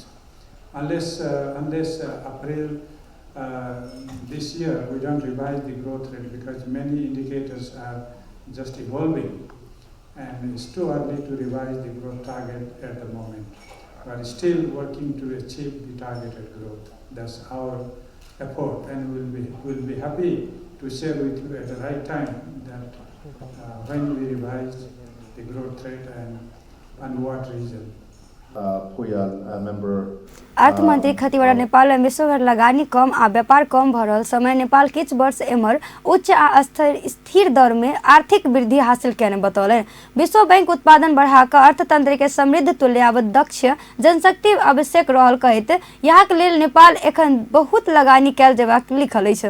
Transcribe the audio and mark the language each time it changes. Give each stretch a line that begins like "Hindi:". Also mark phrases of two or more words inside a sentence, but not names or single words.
English: Unless April this year, we don't revise the growth rate because many indicators are just evolving, and it's too early to revise the growth target at the moment. We are still working to achieve the targeted growth. That's our effort, and we'll be happy to share with you at the right time that when we revise the growth rate and what region.
Maithili: अर्थमन्त्री खतिवडा नेपाललाई विश्वभर लगानी कम आ व्यापार कम भ रहल समय नेपाल किछ वर्ष एमर उच्च आ स्थिर दर में आर्थिक वृद्धि हासिल करने बतौलन। विश्व बैंक उत्पादन बढ़ाकर अर्थतंत्र के समृद्ध तुल्य दक्ष जनशक्ति आवश्यक रहल कहैत यहाँ के लेल नेपाल एखन बहुत लगानी कैल जेबाक लिखल अछि।